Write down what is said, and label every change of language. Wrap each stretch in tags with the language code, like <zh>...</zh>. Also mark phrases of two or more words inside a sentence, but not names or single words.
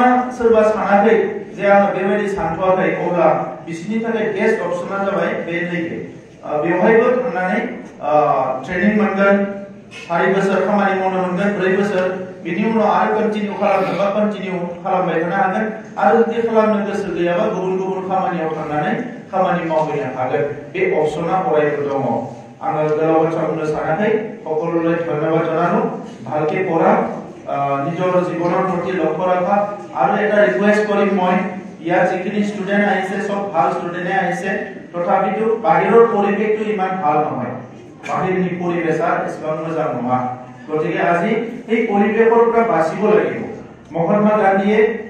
<brx>सोरबा सानाखै जे आं बेबायदि सानथ'वाखै अब्ला बिसोरनि थाखाय</brx> <en>best option</en> <brx>जाबाय बे नैबे बेवहायबो थांनानै ट्रेनिं मोनगोन 4 बोसोर खामानि मावनो मोनगोन 4 बोसोर बिनि उनाव आरो कन्टिनिउ खालामनोबा कन्टिनिउ खालामबाय थानो हागोन आरो जुदि खालामनो गोसो गैयाबा गुबुन गुबुन खामानियाव थांनानै खामानि मावहैनो हागोन बे अपसना अरायबो दङ आङो गोलाव बाथ्रा बुंनो सानाखै</brx> <as>সকলোলৈ ধন্যবাদ জনালো ভালকে পঢ়া নিজৰ জীৱনৰ প্ৰতি লক্ষ্য ৰাখা আৰু এটা ৰিকুৱেষ্ট কৰিম মই ইয়াৰ যিখিনি ষ্টুডেন্ট আহিছে সব ভাল ষ্টুডেন্টে আহিছে তথাপিতো বাহিৰৰ পৰিৱেশটো ইমান ভাল নহয় বাহিৰৰ পৰিৱেশ আৰু ইমান মজা নহয় গতিকে আজি এই পৰিৱেশৰ পৰা বাচিব লাগিব মহাত্মা গান্ধীয়ে</as>